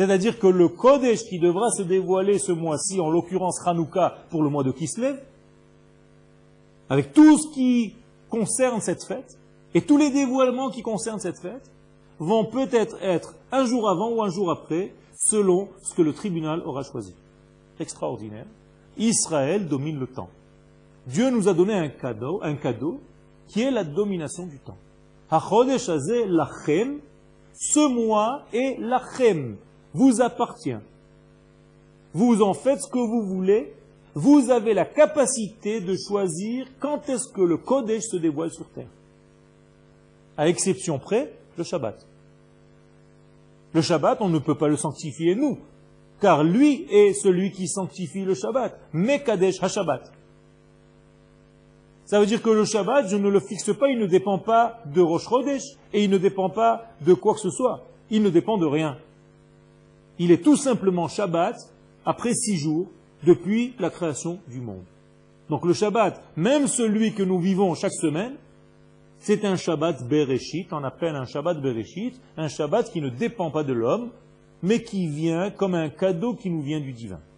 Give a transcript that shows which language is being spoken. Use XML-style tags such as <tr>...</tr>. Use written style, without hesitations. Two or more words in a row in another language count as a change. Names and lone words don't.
<fr>C'est-à-dire que le Kodesh qui devra se dévoiler ce mois-ci, en l'occurrence Hanouka pour le mois de Kislev, avec tout ce qui concerne cette fête, et tous les dévoilements qui concernent cette fête, vont peut-être être un jour avant ou un jour après, selon ce que le tribunal aura choisi. Extraordinaire. Israël domine le temps. Dieu nous a donné un cadeau qui est la domination du temps.</fr> <he>החודש הזה לכם,</he> <fr>ce mois est lachem, vous appartient. Vous en faites ce que vous voulez, vous avez la capacité de choisir quand est-ce que le Kodesh se dévoile sur terre. À exception près, le Shabbat. Le Shabbat, on ne peut pas le sanctifier nous, car lui est celui qui sanctifie le Shabbat.</fr> <he>מקדש השבת.</he> <fr>Ça veut dire que le Shabbat, je ne le fixe pas, il ne dépend pas de Rosh Chodesh, et il ne dépend pas de quoi que ce soit. Il ne dépend de rien. Il est tout simplement Shabbat après 6 jours, depuis la création du monde. Donc le Shabbat, même celui que nous vivons chaque semaine, c'est un</fr> <he>שבת בראשית,</he> <fr>on appelle un</fr> <he>שבת בראשית,</he> <fr>un Shabbat qui ne dépend pas de l'homme, mais qui vient comme un cadeau qui nous vient du divin.</fr>